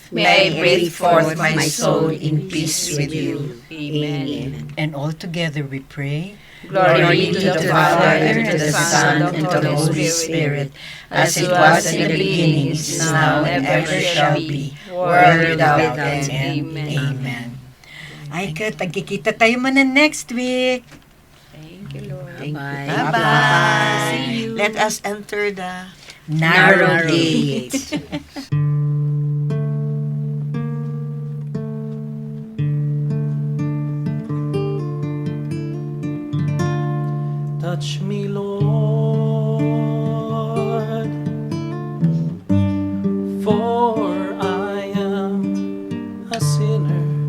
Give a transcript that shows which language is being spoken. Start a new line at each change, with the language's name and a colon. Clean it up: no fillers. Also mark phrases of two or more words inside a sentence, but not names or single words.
English: May I breathe forth my soul in peace with you. Amen. And all together we pray. Glory to the Father, and to the Son, and to the Holy Spirit, as it was in the beginning, is now, and ever shall be, world without end. Amen.
Filipino: Amen. Ay, tagkikita tayo man
English: next week. Thank you, Lord. Bye. Bye-bye. Let us enter the Narrow gate. Touch me, Lord, for I am a sinner.